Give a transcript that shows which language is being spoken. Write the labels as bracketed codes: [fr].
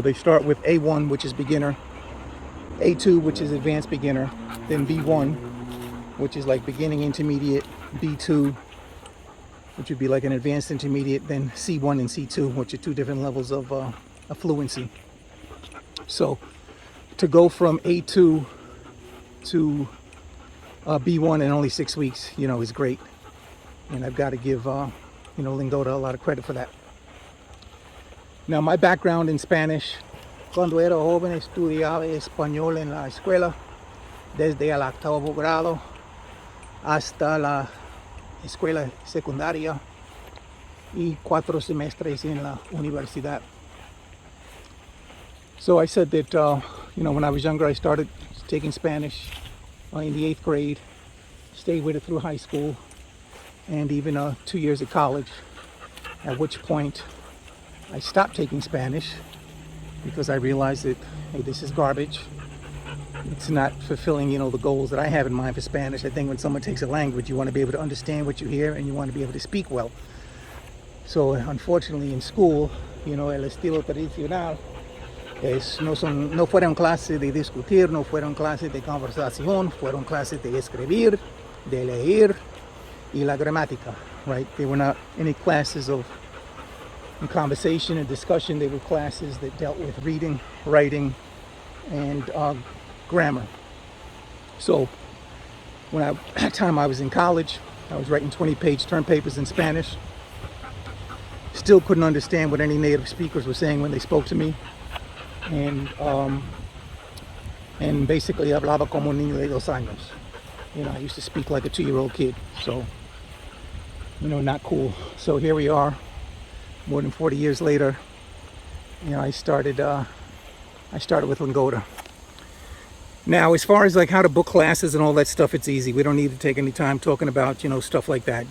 [en] They start with A1, which is beginner, A2, which is advanced beginner, then B1, which is like beginning intermediate, B2, which would be like an advanced intermediate, then C1 and C2, which are two different levels of fluency. So to go from A2 to B1 in only 6 weeks, is great. And I've got to give, Lingoda a lot of credit for that. Now, my background in Spanish, [es] cuando era joven estudiaba español en la escuela, desde el octavo grado hasta la escuela secundaria y 4 semestres en la universidad. [en] So I said that, when I was younger, I started taking Spanish in the 8th grade, stayed with it through high school, and even 2 years at college, at which point I stopped taking Spanish because I realized that, hey, this is garbage. It's not fulfilling, the goals that I have in mind for Spanish. I think when someone takes a language, you want to be able to understand what you hear and you want to be able to speak well. So unfortunately in school, [es] el estilo tradicional no fueron clases de discutir, no fueron clases de conversación, fueron clases de escribir, de leer y la gramática, [en] right? They were not any classes of conversation and discussion. They were classes that dealt with reading, writing, and grammar. So at that time I was in college, I was writing 20-page term papers in Spanish. Still couldn't understand what any native speakers were saying when they spoke to me. And basically [es] hablaba como un niño de 2 años. [en] I used to speak like a 2-year-old kid. So, not cool. So here we are, more than 40 years later. I started with Lingoda. Now, as far as like how to book classes and all that stuff, it's easy. We don't need to take any time talking about, stuff like that.